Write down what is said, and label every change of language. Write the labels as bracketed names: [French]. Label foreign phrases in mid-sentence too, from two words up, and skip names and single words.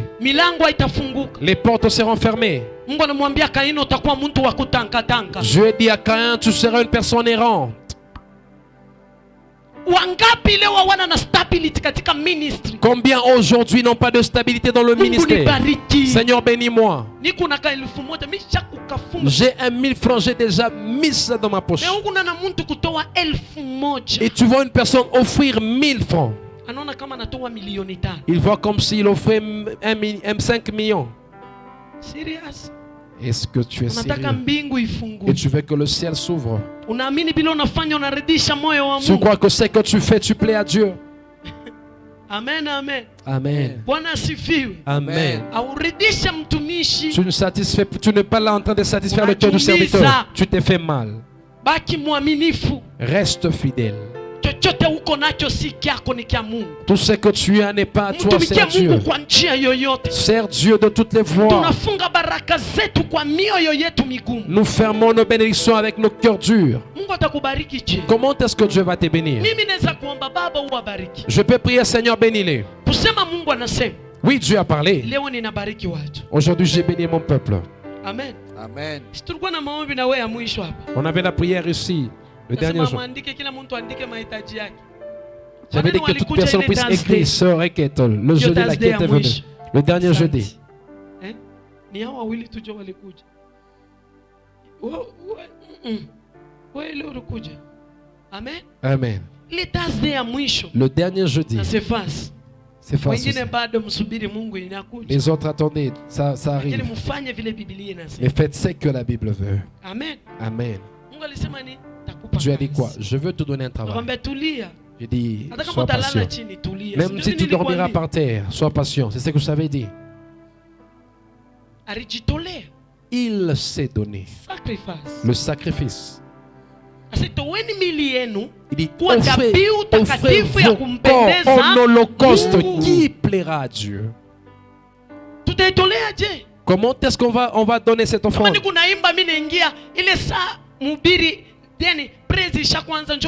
[Swahili] milango haitafunguka. [French] Les portes seront fermées. [Swahili] Mungu anamwambia Kaini, utakuwa mtu wa kutangatanga. [French] Dieu dit à Caïn, tu seras une personne errante. [Swahili] Wangapi leo hawana na stability katika ministry? [French] Combien aujourd'hui n'ont pas de stabilité dans le [Swahili] Mungu [French] ministère? [Swahili] nibariki. [French] Seigneur, bénis-moi. [Swahili] Niko na 1,000 misha kukafunga. [French] J'ai 1000 francs, j'ai déjà mis ça dans ma poche. [Swahili] Na huku na mtu kutoa 1,000. [French] Et tu vois une personne offrir 1000 francs. [Swahili] Anaona kama anatoa milioni 5. [French] Il voit comme s'il offrait 5 millions. [English] Serious? [French] Est-ce que tu es [Swahili] Unataka [French] sérieux? [Swahili] mbingu [French] Et [Swahili] ifunguke. [French] tu veux que le ciel s'ouvre. [Swahili] Unaamini bila unafanya unaridhisha moyo wa [French] Tu [Swahili] Mungu. [French] crois que ce que tu fais, tu plais à Dieu. [Swahili] Amen, amen. Amen. Bwana asifiwe. Amen. Auridhishe mtumishi. [French] Tu n'es pas là en train de satisfaire le cœur du serviteur. Tu t'es fait mal. [Swahili] Baki mwaminifu. [French] Reste fidèle. [Swahili] Chochote uko nacho si kyako, ni kya Mungu. [French] Tout ce que tu as n'est pas à toi, [Swahili] Mtumikie [French] c'est Dieu. [Swahili] Mungu kwa njia yoyote. [French] Sers Dieu de toutes les voies. [Swahili] Tunafunga baraka zetu kwa mioyo yetu migumu. [French] Nous fermons nos bénédictions avec nos cœurs durs. [Swahili] Mungu atakubariki je? [French] Comment est-ce que Dieu va te bénir? [Swahili] Mimi naweza kuomba Baba uwabariki. [French] Je peux prier, Seigneur, bénis-les. [Swahili] Kusema Mungu anasema, [French] Oui, Dieu a parlé. [Swahili] leo ninabariki watu. [French] Aujourd'hui, j'ai béni mon peuple. [Swahili] Amen. Amen. Si tulikuwa na maombi na wewe ya mwisho hapa. [French] On avait la prière ici, le dernier [Swahili] Nasema [French] jour. [Swahili] muandike, kila mtu andike mahitaji yake. [French] J'avais dit que toute personne puisse écrire sœur Eketol, le jeudi là qui était venu. Le dernier jeudi. Eh? [Swahili] Ni hao wawili tu walikuja. Wewe leo ulikuja. Amen. Amen. Ile Thursday ya mwisho. [French] Le dernier jeudi. [Swahili] Na sefasi. [French] C'est facile. [Swahili] Wengine bado msubiri Mungu inakuja. [French] Les autres, attendez, ça arrive. [Swahili] Mfanye vile Biblia inasema. Mais faites ce que la Bible veut. Amen. Amen. Mungu alisema ni takupa. [French] Dieu a dit quoi? Je veux te donner un travail. [Swahili] Nakwambia tulia. [French] Je dis, [Swahili] Hata kama [French] sois [Swahili] utalala [French] patient. [Swahili] chini tulia. [French] Même si tu dormiras par terre, sois patient. C'est ce que je t'avais dit. [Swahili] Alijitolea. [French] Il s'est donné. Sacrifice. Le sacrifice. [Swahili] Asitoweni mili yenu [French] Il dit, [Swahili] kuwa dhabihu takatifu ya [French] vos corps [Swahili] kumpendeza [French] en holocauste [Swahili] Mungu. [French] qui plaira à Dieu. [Swahili] Tutaitolea je? [French] Comment est-ce qu'on va donner cette [Swahili] Kama [French] offrande? [Swahili] ni kunaimba mimi naingia ile saa mhubiri yani praise ishaanza njoo.